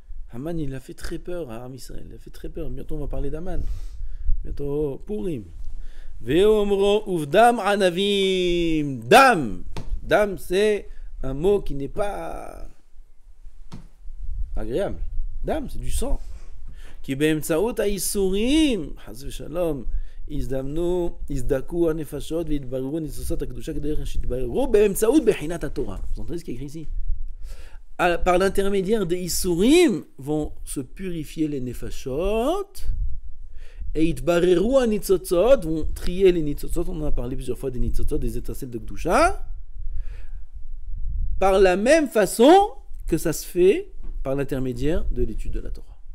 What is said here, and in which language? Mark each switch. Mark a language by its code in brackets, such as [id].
[fr] Haman, il a fait très peur à Am Israël. Il a fait très peur. Bientôt, on va parler d'Haman. Bientôt, Purim. [he] Ve'omro uvdam anavim. [fr] Dam. Dam, c'est un mot qui n'est pas agréable. Dam, c'est du sang. [he] Ki be'emtsaot ha'isurim. Chas v'shalom. הזדמנו, הזדקו הנפשות והתבררו ניסוסות הקדושה כדרך שהתבררו באמצעות בחינת התורה. [fr] Vous entendez ce qui est écrit ici? Par l'intermédiaire des Isurim vont se purifier les nefashot et [he] itbareru hanitzotzot [fr] vont trier les nitzotzot. On en a parlé plusieurs fois des nitzotzot, des étincelles de Kedusha. Par la même façon que ça se fait par l'intermédiaire de l'étude de la Torah.